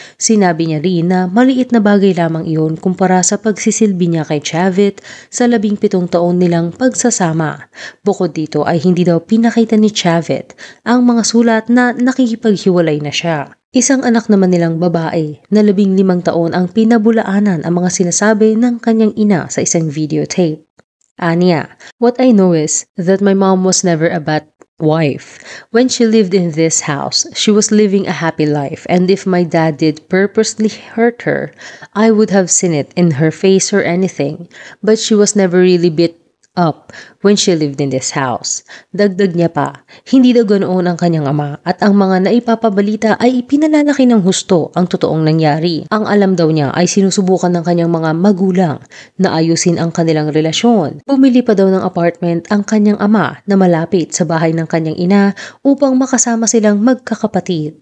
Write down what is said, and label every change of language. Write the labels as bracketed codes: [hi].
[tl] Sinabi niya rin na maliit na bagay lamang iyon kumpara sa pagsisilbi niya kay Chavez sa 17 taon nilang pagsasama. Bukod dito ay hindi daw pinakita ni Chavez ang mga sulat na nakikipaghiwalay na siya. Isang anak naman nilang babae na 15 taon ang pinabulaanan ang mga sinasabi ng kanyang ina sa isang videotape. [en] Aniya, what I know is that my mom was never a bad wife. When she lived in this house, she was living a happy life, and if my dad did purposely hurt her, I would have seen it in her face or anything, but she was never really beat up when she lived in this house. [tl] Dagdag niya pa, hindi daw ganoon ang kanyang ama at ang mga naipapabalita ay ipinalalaki ng husto ang totoong nangyari. Ang alam daw niya ay sinusubukan ng kanyang mga magulang na ayusin ang kanilang relasyon. Bumili pa daw ng apartment ang kanyang ama na malapit sa bahay ng kanyang ina upang makasama silang magkakapatid.